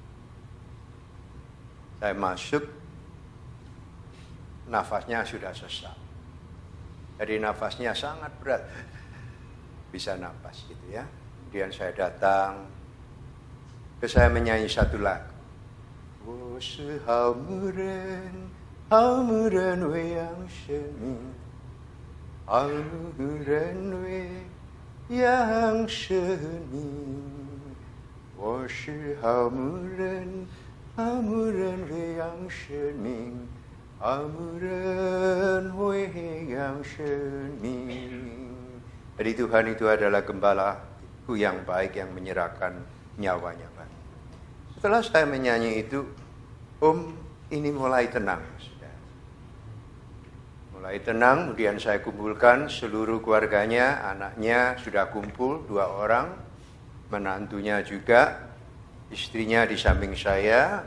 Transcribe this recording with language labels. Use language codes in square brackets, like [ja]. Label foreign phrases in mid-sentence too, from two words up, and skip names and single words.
[id] Saya masuk, nafasnya sudah sesak. Jadi nafasnya sangat berat. Bisa nafas gitu ya. Kemudian saya datang, terus saya menyanyi satu lagu. [zh] 我是好牧人，好牧人喂养生命，好牧人喂养生命。我是好牧人，好牧人喂养生命，好牧人喂养生命。 [id] Jadi Tuhan itu adalah gembalaku yang baik yang menyerahkan nyawanya. Setelah saya menyanyi itu, Om ini mulai tenang. Mulai tenang, kemudian saya kumpulkan seluruh keluarganya, anaknya sudah kumpul 2 orang, menantunya juga, istrinya di samping saya.